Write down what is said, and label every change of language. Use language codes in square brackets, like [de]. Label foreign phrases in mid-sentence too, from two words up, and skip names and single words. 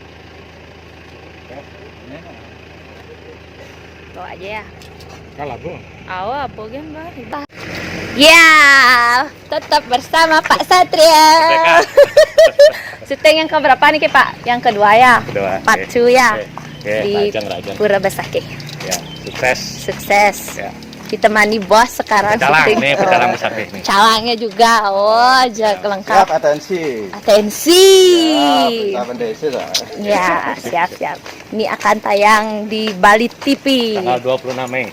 [id] Bawa aja ya. kalah bro. Awa, apa gambar? Ya, tetap bersama Pak Satrio. Syuting yang keberapa nih Pak? Yang kedua ya? Kedua. Part 2 ya? Oke, Di rajang. Pura Besaki. Ya, sukses. Sukses. Ya. Ditemani bos sekarang Pecalang syuting. nih, pecalang musafir nih. Calangnya juga, oh jaga lengkap. atensi. Atensi. Desa dah. Ya, siap. Ini akan tayang di Bali TV. Tanggal 26 Mei.